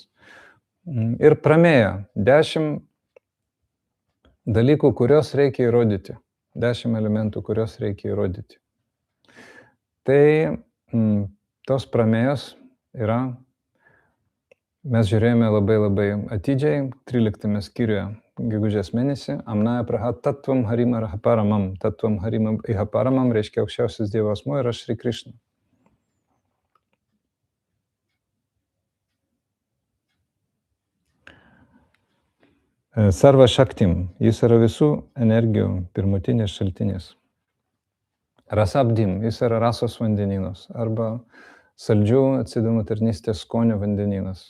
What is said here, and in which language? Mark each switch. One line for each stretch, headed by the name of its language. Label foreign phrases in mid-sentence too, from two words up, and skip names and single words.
Lithuanian: Ir Pramėja 10 dalykų, kurios reikia įrodyti. 10 elementų, kurios reikia įrodyti. Tai tos Pramėjos yra, mes žiūrėjome labai atidžiai, 13 skyriuje gegužės mėnesį,
Sanskrit: आम्नाय प्राह तत्त्वं हरिम् इह परमं. तत्त्वं हरिम् इह परमं
Lithuanian: reiškia aukščiausias Dievo asmuo yra Šri Krišna.
Sanskrit: सर्व शक्तिम्,
Lithuanian: jis yra visų energijų pirmutinis šaltinis. Rasabdim, jis yra rasos vandenynas arba saldžių atsidavimo tarnystės skonio vandenynas.